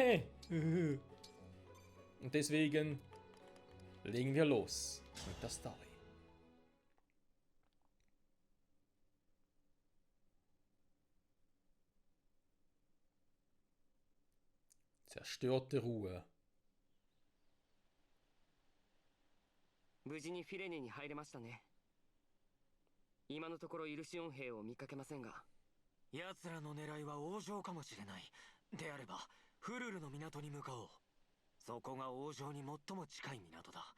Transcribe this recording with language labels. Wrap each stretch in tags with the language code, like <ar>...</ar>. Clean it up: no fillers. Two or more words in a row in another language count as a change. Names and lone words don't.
<de>Und deswegen legen wir los mit der Story. Zerstörte Ruhe.</de> <ja>無事にフィレネに入れましたね。今のところイルシオン兵を見かけませんが。奴らの狙いは王城かもしれない。であればフルルの港に向かおう。そこが王城に最も近い港だ。</ja>